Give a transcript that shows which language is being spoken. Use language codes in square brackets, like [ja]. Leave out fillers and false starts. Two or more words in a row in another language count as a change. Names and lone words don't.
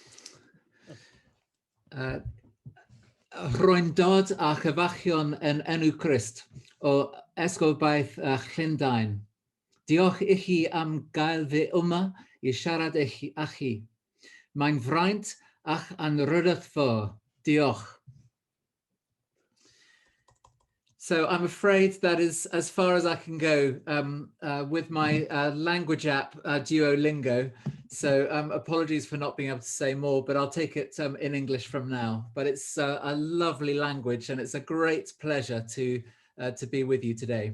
[cy] Rwy'n dod â chyfachion yn enw Crist o Esgobaeth Llundain. Diolch i chi am gael fi yma i siarad â chi. Mae'n fraint a'ch anrhyddiaeth. Diolch. [en] So I'm afraid that is as far as I can go with my language app, Duolingo. So apologies for not being able to say more, but I'll take it in English from now. But it's a lovely language, and it's a great pleasure to be with you today.